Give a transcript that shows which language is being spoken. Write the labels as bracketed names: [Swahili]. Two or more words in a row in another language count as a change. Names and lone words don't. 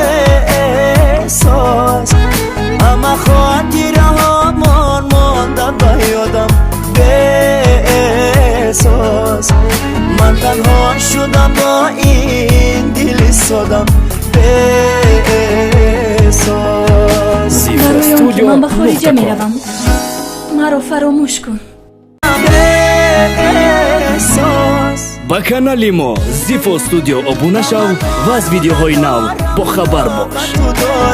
[Persian] احساس همه خاطره هامان مانده به یادم به احساس من تنها شدم با این دل سادم به احساس برای من به خارجه می روم مرا فراموش کن [Tajik] ба канали мо Zifo Studio обуна шав ва аз видеоҳои нав бохабар бош.